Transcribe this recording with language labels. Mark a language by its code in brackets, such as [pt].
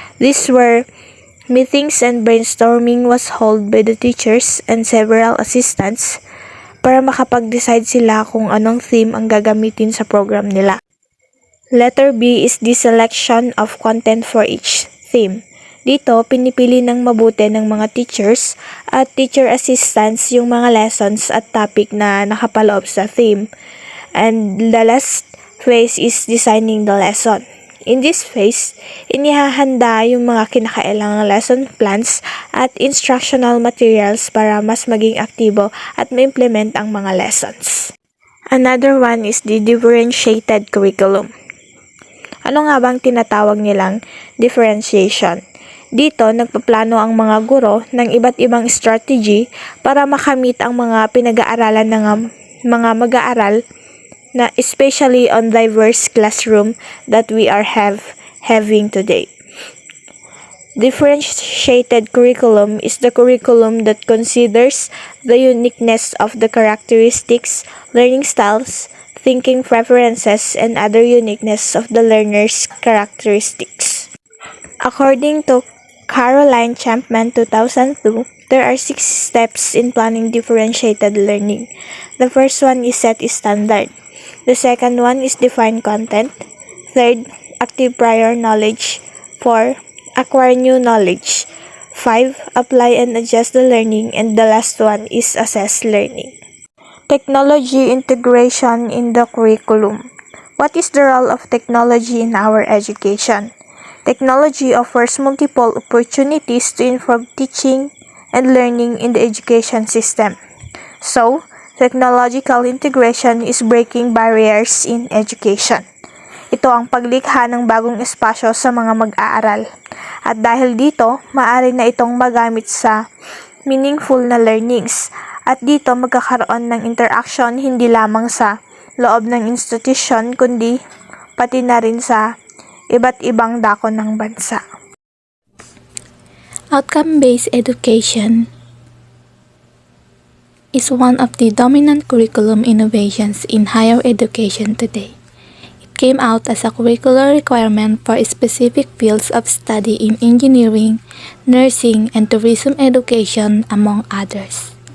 [en] These were meetings and brainstorming was held by the teachers and several assistants [tl] para makapag-decide sila kung anong theme ang gagamitin sa program nila. [en] Letter B is the selection of content for each theme. [tl] Dito, pinipili ng mabuti ng mga teachers at teacher assistants yung mga lessons at topic na nakapaloob sa theme. [en] And the last phase is designing the lesson. In this phase, [tl] inihahanda yung mga kinakailangang lesson plans at instructional materials para mas maging aktibo at ma-implement ang mga lessons. [en] Another one is the differentiated curriculum. [tl] Ano nga bang tinatawag nilang differentiation? Dito, nagpaplano ang mga guro ng iba't ibang strategy para makamit ang mga pinag-aaralan ng mga mag-aaral na [en] especially on diverse classroom that we are having today. Differentiated curriculum is the curriculum that considers the uniqueness of the characteristics, learning styles, thinking preferences, and other uniqueness of the learner's characteristics. According to Caroline Champman 2002, there are 6 steps in planning differentiated learning. The first one is set standard. The second one is define content. Third, active prior knowledge. 4, acquire new knowledge. 5, apply and adjust the learning. And the last one is assess learning. Technology integration in the curriculum. What is the role of technology in our education? Technology offers multiple opportunities to inform teaching and learning in the education system. So, technological integration is breaking barriers in education. [tl] Ito ang paglikha ng bagong espasyo sa mga mag-aaral. At dahil dito, maaari na itong magamit sa meaningful na learnings. At dito magkakaroon ng interaction hindi lamang sa loob ng institusyon kundi pati na rin sa iba't ibang dako ng bansa. [en] Outcome-based education is one of the dominant curriculum innovations in higher education today. It came out as a curricular requirement for specific fields of study in engineering, nursing, and tourism education, among others.